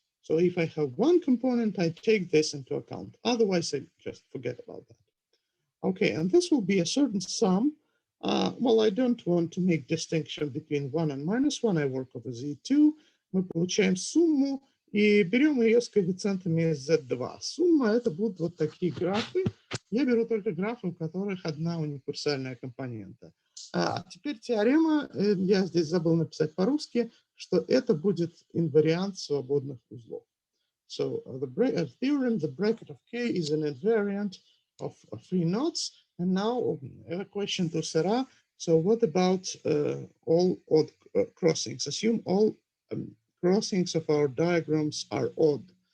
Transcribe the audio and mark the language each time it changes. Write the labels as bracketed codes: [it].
[en] So if I have one component, I take this into account. Otherwise, I just forget about that. Okay, and this will be a certain sum. Well, I don't want to make distinction between 1 and -1. I work over Z2. [ru] Мы получаем сумму и берем ее с коэффициентами Z2. Сумма – это будут вот такие графы. Я беру только графы, у которых одна универсальная компонента. А теперь теорема, я здесь забыл написать по-русски, что это будет инвариант свободных узлов. [en] So the theorem, the bracket of K is an invariant of free knots. And now a question to Sarah. So what about all odd crossings? Assume all crossings of our diagrams are odd.